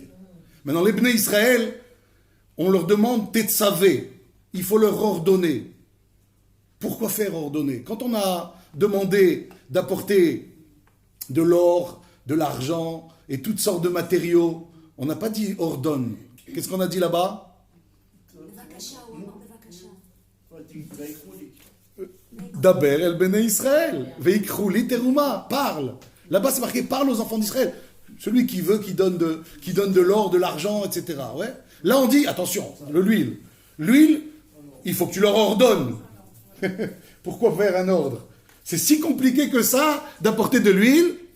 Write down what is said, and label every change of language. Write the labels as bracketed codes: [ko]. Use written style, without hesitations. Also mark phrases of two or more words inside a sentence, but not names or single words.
[fr] Maintenant, les Bnei Israël, on leur demande Tetzavé, il faut leur ordonner. Pourquoi faire ordonner? Quand on a demandé d'apporter de l'or, de l'argent et toutes sortes de matériaux, on n'a pas dit ordonne. Qu'est-ce qu'on a dit là-bas? [he] דבר אל בני ישראל, ויקחו לי תרומה, [fr] parle. Là-bas c'est marqué parle aux enfants d'Israël. Celui qui veut, qui donne de l'or, de l'argent, etc. Ouais. Là on dit, attention, l'huile. L'huile, il faut que tu leur ordonnes. Pourquoi faire un ordre? C'est si compliqué que ça d'apporter de l'huile.